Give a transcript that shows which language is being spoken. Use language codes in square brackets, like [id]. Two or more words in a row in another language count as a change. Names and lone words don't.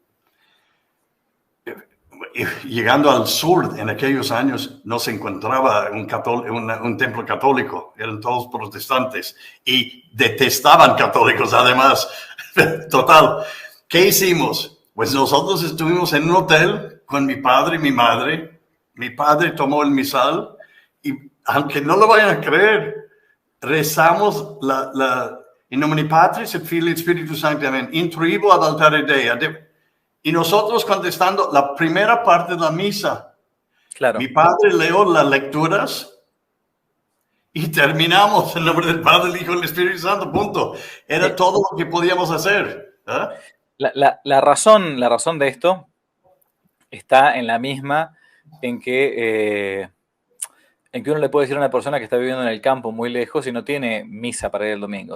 [es] Llegando al sur en aquellos años no se encontraba un templo católico, eran todos protestantes y detestaban católicos además. Total, ¿qué hicimos? Pues nosotros estuvimos en un hotel con mi padre y mi madre. Mi padre tomó el misal y, aunque no lo vayan a creer, rezamos [la] in nomine Patris et Filii et Spiritus Sancti, amén, introibo ad altare Dei. [es] Y nosotros contestando la primera parte de la misa. claro. Mi padre leyó las lecturas y terminamos en nombre del Padre, el Hijo y el Espíritu Santo, punto. Era todo lo que podíamos hacer. ¿Eh? La razón de esto está en la misma en que uno le puede decir a una persona que está viviendo en el campo muy lejos y no tiene misa para ir el domingo.